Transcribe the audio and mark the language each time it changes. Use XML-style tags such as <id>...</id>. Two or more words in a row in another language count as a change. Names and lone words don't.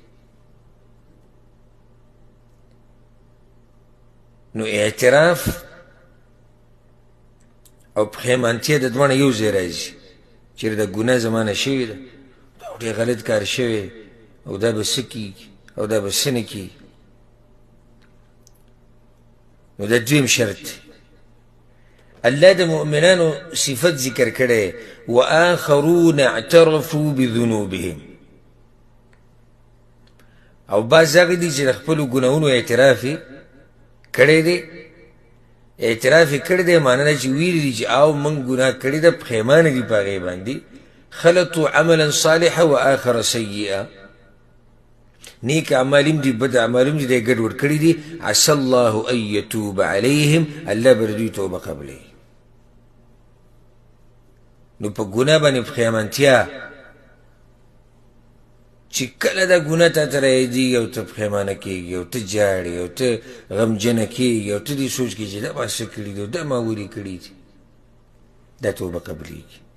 <ps>نو اعتراف او پښیمانتیا د دواړه یو ځای راځي. چېرې د ګناه زمانه شوې ده او ډېر غلط کار شوی او دا به څه کېږي او دا به څه نه کېږي. نو دا دویم شرط دی. الله د مؤمنانو صفت ذکر کړی</ps> <ar>وآخرون اعترفوا بذنوبهم،</ar> <ps>او بعض هغه دي چې د خپلو ګناهونو اعتراف یې کړی دی. اعتراف یې کړی دی معنی دا چې ویلي دي چې او موږ ګناه کړې ده، پښیمانه دي په هغې باندې.</ps> <ar>خلطوا عملا صالحا وآخر سیئا،</ar> <ps>نیک اعمال هم دي بد اعمال هم دي دی ګډوډ کړي دي.</ps> <ar>عسى الله ان يتوب عليهم،</ar> <ps>الله به د دوی توبه قبلوي. نو په ګناه باندې پښیمانتیا چې کله دا ګناه تا ته راځي او ته پښیمانه کېږي او ته جاړې او ته غمجنه کېږي او ته دې سوچ کړې چې دا ما څه کړي دي او دا ما ولې کړي دي، دا توبه قبلېږي.</ps>